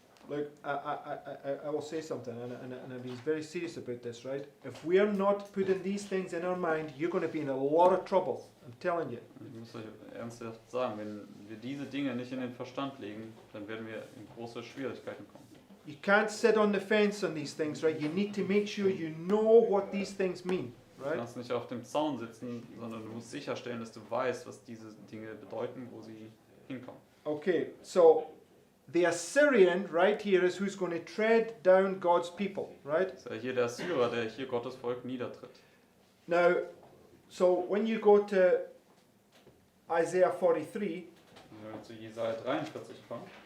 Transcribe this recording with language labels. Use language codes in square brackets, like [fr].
[en] Look, I will say something, and I'm being very serious about this, right? If we are not putting these things in our mind, you're going to be in a lot of trouble. I'm telling you. [de] Ich muss euch ernsthaft sagen, wenn wir diese Dinge nicht in den Verstand legen, dann werden wir in große Schwierigkeiten kommen. [en] You can't sit on the fence on these things, right? You need to make sure you know what these things mean, [de] Du [en] right? [de] kannst nicht auf dem Zaun sitzen, sondern du musst sicherstellen, dass du weißt, was diese Dinge bedeuten, wo sie hinkommen. [en] Okay, so the Assyrian right here is who's going to tread down God's people, right? [de] Das ist ja hier der Assyrer, der hier Gottes Volk niedertritt. [en] Now, so when you go to Isaiah 43, [de] Wenn wir zu Jesaja 43 kommen,